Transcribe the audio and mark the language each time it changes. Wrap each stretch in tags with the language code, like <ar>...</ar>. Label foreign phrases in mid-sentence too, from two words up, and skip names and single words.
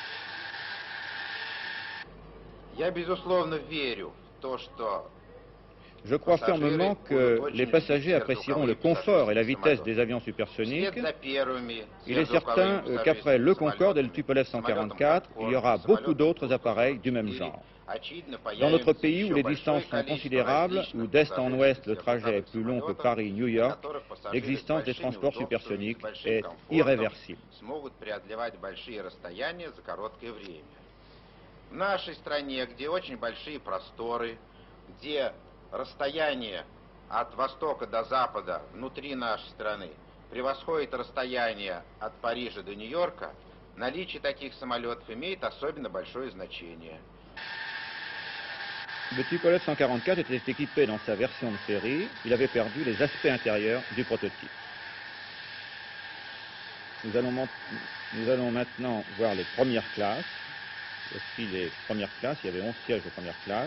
<ru>Я, безусловно, верю в то, что</ru> <fr>Je crois fermement que les passagers apprécieront le confort et la vitesse des avions supersoniques. Il est certain qu'après le Concorde et le Tupolev 144, il y aura beaucoup d'autres appareils du même genre. Dans notre pays où les distances sont considérables, où d'est en ouest le trajet est plus long que Paris-New York, l'existence des transports supersoniques est irréversible.</fr> <ru>В нашей стране, где очень большие просторы, где расстояние от востока до запада внутри нашей страны превосходит расстояние от Парижа до Нью-Йорка, наличие таких самолетов имеет особенно большое значение.</ru> <fr>Le Tupolev 144 était équipé dans sa version de série, il avait perdu les aspects intérieurs du prototype. Nous allons maintenant voir les premières classes. Aussi les premières classes, il y avait 11 sièges de première classe.</fr>